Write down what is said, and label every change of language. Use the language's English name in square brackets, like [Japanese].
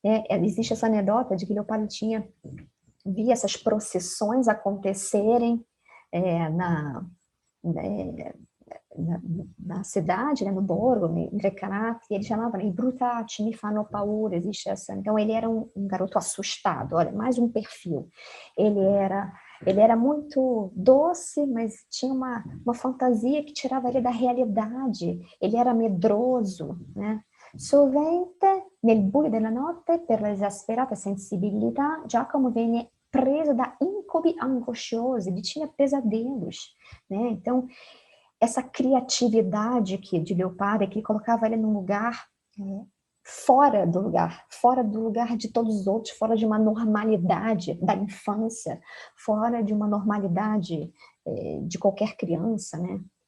[Portuguese] Existe essa anedota de que Leopardi via essas procissões acontecerem na cidade, né, no borgo, em Recanati, e ele chamava, né, [Italian] i brutacci mi fanno paura, [Portuguese] existe essa. Então ele era um garoto assustado, olha, mais um perfil. Ele era muito doce, mas tinha uma fantasia que tirava ele da realidade. Ele era medroso, né? [Italian] Sovente, nel buio della notte, per l'esasperata sensibilità, Giacomo venne preso da incubi angosciosi, [Portuguese] ele tinha pesadelos, né? Então, essa criatividade de Leopardi, que colocava ele num lugar fora do lugar de todos os outros, fora de uma normalidade da infância, fora de uma normalidade de qualquer criança, né?